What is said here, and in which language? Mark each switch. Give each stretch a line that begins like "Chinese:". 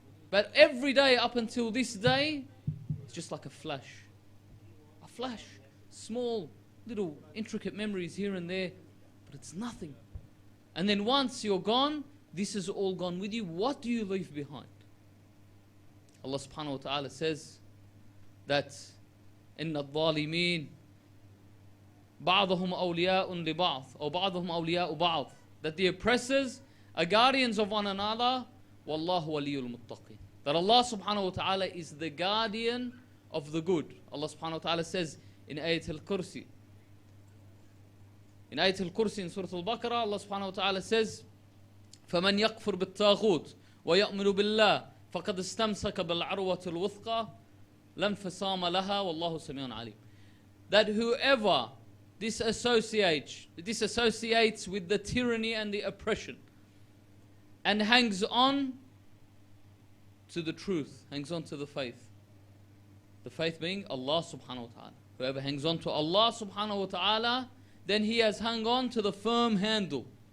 English: But every day up until this day, it's just like a flash. A flash. Small, little, intricate memories here and there, but it's nothing. And then once you're gone, this is all gone with you. What do you leave behind? Allah subhanahu wa ta'ala says that
Arabic: إِنَّ الظَّالِمِينَ بَعْضُهُمْ أَوْلِيَاءٌ لِبَعْضٍ أو بَعْضُهُمْ أَوْلِيَاءُ بَعْضٍ.
English: That the oppressors are guardians of one another.
Arabic: وَاللَّهُ وَلِيُّ الْمُتَّقِينَ.
English: That Allah subhanahu wa ta'ala is the guardian of the good. Allah subhanahu wa ta'ala says in Ayat al-Kursi. In Ayat al-Kursi in Surah Al-Baqarah, Allah subhanahu wa ta'ala says,
Arabic: فَمَنْ يَكْفُرْ بِالطَّاغُوتِ وَيَأْمِنُ بِاللَّهِ فَقَدْ اسْتَمْسَكَ بِالْعَرْوَةِ الْوُثْقَى لَا انْفِصَامَ لَهَا وَاللَّهُ سَمِيعٌ عَلِيمٌ.
English: That whoever disassociates with the tyranny and the oppression and hangs on to the truth, hangs on to the faith being Allah subhanahu wa ta'ala. Whoever hangs on to Allah subhanahu wa ta'ala, then he has hung on to the firm handle.